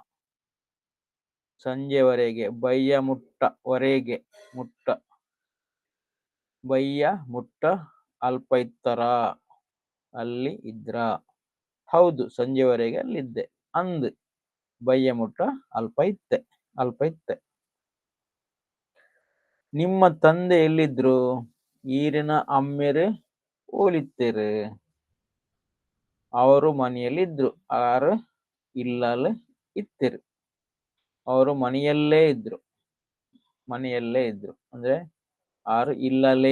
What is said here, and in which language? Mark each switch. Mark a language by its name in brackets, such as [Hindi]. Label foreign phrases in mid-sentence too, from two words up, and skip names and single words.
[Tulu] ಸಂಜೆವರೆಗೆ. ಬಯ್ಯ ಮುಟ್ಟ ವರೆಗೆ. ಮುಟ್ಟ. ಬಯ್ಯ ಮುಟ್ಟ ಅಲ್ಪ ಇತ್ತರ. [Kannada] ಅಲ್ಲಿ ಇದ್ರ. ಹೌದು, ಸಂಜೆವರೆಗೆ ಅಲ್ಲಿದ್ದೆ. [Tulu] ಅಂದ್ ಬಯ್ಯ ಮುಟ್ಟ ಅಲ್ಪ ಇತ್ತೆ. ಅಲ್ಪ ಇತ್ತೆ. [Kannada] ನಿಮ್ಮ ತಂದೆ ಎಲ್ಲಿದ್ರು? [Tulu] ಈರಿನ ಅಮ್ಮೆರು ಓಲಿತ್ತೇರು. [Kannada] ಅವರು ಮನೆಯಲ್ಲಿದ್ರು. [Tulu] ಆರು ಇಲ್ಲಲು ಇತ್ತಿರು. [Kannada] ಅವರು ಮನೆಯಲ್ಲೇ ಇದ್ರು. ಮನೆಯಲ್ಲೇ ಇದ್ರು ಅಂದ್ರೆ [Tulu] ಆರು ಇಲ್ಲಲೇ.